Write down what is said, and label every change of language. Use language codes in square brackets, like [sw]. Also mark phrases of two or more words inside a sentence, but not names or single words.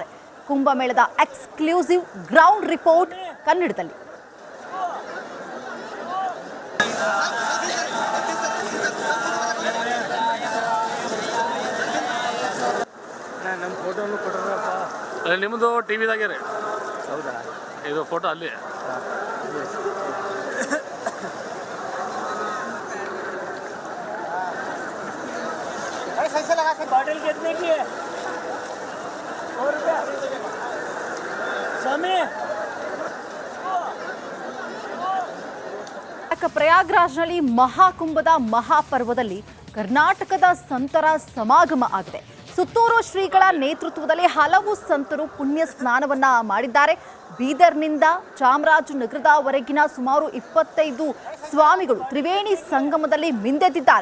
[kn] ಕುಂಭಮೇಳದ [en] exclusive ground report [kn] ಕನ್ನಡದಲ್ಲಿ. ನಮ್ಮ ಫೋಟೋನು ಕೊಟ್ಟರಪ್ಪ. ನಿಮ್ಮದು ಟಿವಿದಾಗೆ ರೀ. ಹೌದಾ? ಇದು ಫೋಟೋ ಅಲ್ಲಿ. [hi] बॉटल कितने की है? 100 रुपया स्वामी. [kn] ಪ್ರಯಾಗ್ರಾಜ್ನಲ್ಲಿ ಮಹಾಕುಂಭದ ಮಹಾಪರ್ವದಲ್ಲಿ ಕರ್ನಾಟಕದ ಸಂತರ ಸಮಾಗಮ ಆಗಿದೆ. ಸುತ್ತೂರು ಶ್ರೀಗಳ ನೇತೃತ್ವದಲ್ಲಿ ಹಲವು ಸಂತರು ಪುಣ್ಯ ಸ್ನಾನವನ್ನ ಮಾಡಿದ್ದಾರೆ. ಬೀದರ್ನಿಂದ ಚಾಮರಾಜನಗರದವರೆಗಿನ ಸುಮಾರು 25 ಸ್ವಾಮಿಗಳು ತ್ರಿವೇಣಿ ಸಂಗಮದಲ್ಲಿ ಮಿಂದೆದ್ದಿದ್ದಾರೆ.